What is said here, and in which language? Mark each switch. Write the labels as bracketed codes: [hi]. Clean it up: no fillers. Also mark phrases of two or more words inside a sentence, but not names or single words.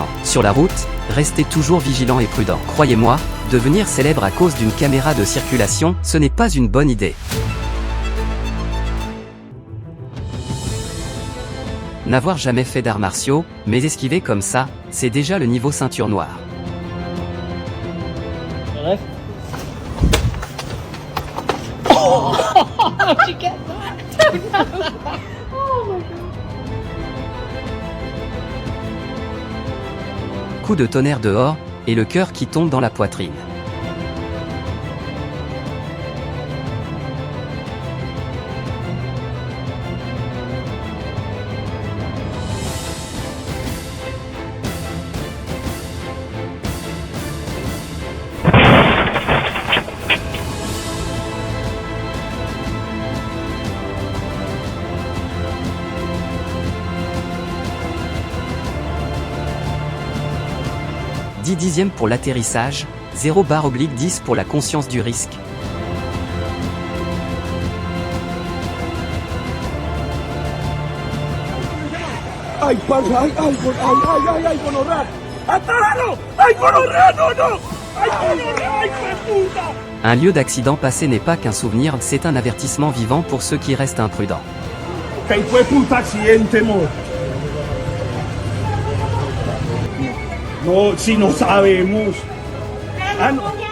[fr] Sur la route, restez toujours vigilants et prudents. Croyez-moi, devenir célèbre à cause d'une caméra de circulation, ce n'est pas une bonne idée. N'avoir jamais fait d'arts martiaux, mais esquiver comme ça, c'est déjà le niveau ceinture noire. Bref. [en] She gets that. Oh my god. [fr] Coup de tonnerre dehors, et le cœur qui tombe dans la poitrine. « 10 dixièmes pour l'atterrissage, 0/10 pour la conscience du risque. » [es] ¡Ay, pasa! ¡Ay, ay, gonorrea! ¡Atáralo! ¡Ay, gonorrea! ¡No, no! ¡Ay, gonorrea! ¡Ay, puta! [fr] Un lieu d'accident passé n'est pas qu'un souvenir, c'est un avertissement vivant pour ceux qui restent imprudents. [es] ¡Que fue puta accidente, mo! No, si no sabemos. Ah, no.